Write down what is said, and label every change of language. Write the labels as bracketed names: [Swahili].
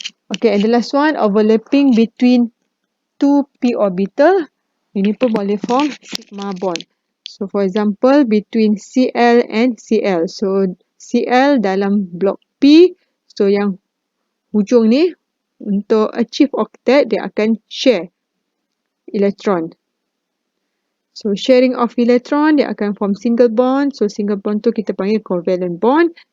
[English] Okay, and the last one, overlapping between two P orbital. [Malay] Ini pun boleh form sigma bond. [English] So for example, between Cl and Cl. [Malay] So Cl dalam blok P. So yang hujung ni, untuk [English] achieve octet, [Malay] dia akan share elektron. [English] So sharing of electron, [Malay] dia akan form single bond. So single bond tu kita panggil covalent bond.